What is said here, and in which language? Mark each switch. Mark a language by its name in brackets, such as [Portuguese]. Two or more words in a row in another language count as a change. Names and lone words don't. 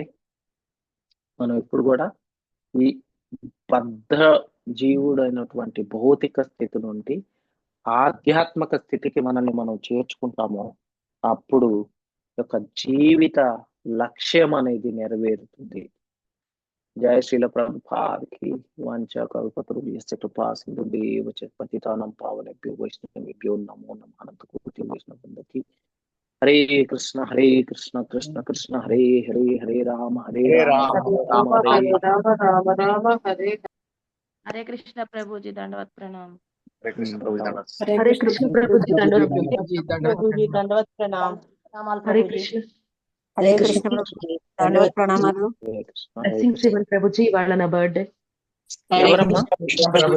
[Telugu] మనం ఎప్పుడు కూడా ఈ బద్ధ జీవుడైనటువంటి భౌతిక స్థితి నుండి ఆధ్యాత్మిక స్థితికి మనల్ని మనం చేర్చుకుంటామో అప్పుడు యొక్క జీవిత లక్ష్యం అనేది నెరవేరుతుంది. జయ శ్రీల ప్రభుపాదికి [Sanskrit] వాంఛ కల్పతరుభ్యశ్చ కృపా సింధుభ్యేవ చ పతితానాం పావనేభ్యో వైష్ణవేభ్యో నమో నమః. అనంత కోటి వైష్ణవ బృందకి హరే కృష్ణ కృష్ణ కృష్ణ హరే హరే హరే రామ రామ హరే [Hindi] हरे कृष्ण प्रभु जी दंडवत प्रणाम। हरे कृष्ण प्रभु हरे कृष्ण प्रभु जी दंडवत प्रभु जी दंडवत प्रणाम। हरे कृष्ण [Telugu] హరే కృష్ణ ప్రభుజీ దండవత్ ప్రణామాలు. బ్లెస్సింగ్స్ ఇవ్వండి ప్రభుజీ, వాళ్ళ నా బర్త్డే. ఎవరమ్మా?